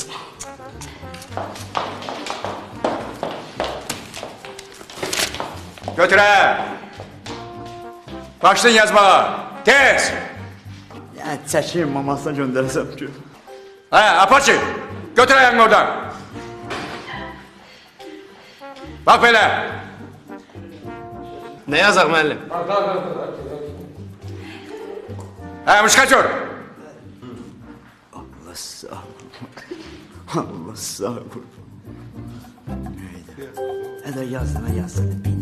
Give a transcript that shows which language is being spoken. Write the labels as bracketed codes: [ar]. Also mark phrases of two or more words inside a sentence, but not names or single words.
[az] Götür ha. Başlayın yazmağa. Tez. Ya çəkiyim mamasına göndərəsəm ki. Ha, Apache. Götür ayağını oradan. [tr] Bak böyle. [az] Nə yazaq müəllim? Ha, müşkaçör. Allah sağ ol. Allah sağ ol. [tr] Neydi? Hadi yazsana.